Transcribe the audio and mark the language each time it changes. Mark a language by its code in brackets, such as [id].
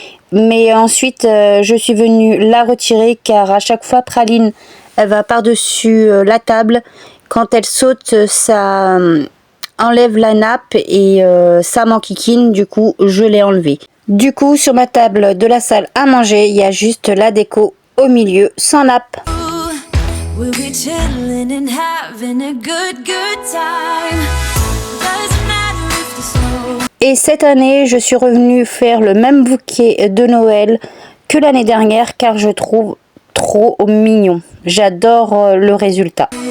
[fr] Mais ensuite, je suis venue la retirer car à chaque fois, Praline, elle va par-dessus la table. Quand elle saute, ça enlève la nappe et ça m'enquiquine. Du coup, je l'ai enlevée. Du coup, sur ma table de la salle à manger, il y a juste la déco au milieu, sans nappe. [en] We'll be chillin' and having a good time. Doesn't matter if the snow. [fr] Et cette année, je suis revenue faire le même bouquet de Noël que l'année dernière car je trouve trop mignon. J'adore le résultat.